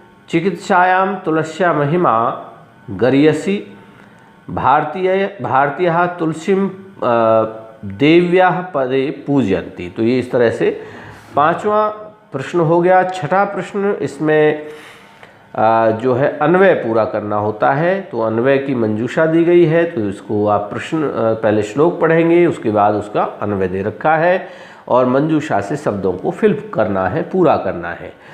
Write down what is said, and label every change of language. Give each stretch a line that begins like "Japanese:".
Sanskrit: चिकित्सायां तुलस्या महिमा गरीयसी। भारतीयः तुलसीं देव्याः पदे पूजयन्ति।
Hindi: तो ये इस तरह से 5वां प्रश्न हो गया। 6ठा प्रश्न, इसमें जो है अन्वय पूरा करना होता है। तो अन्वय की मंजूषा दी गई है, तो इसको आप प्रश्न पहले श्लोक पढ़ेंगे, उसके बाद उसका अन्वय दे रखा है और मंजूषा से शब्दों को फिल करना है, पूरा करना है।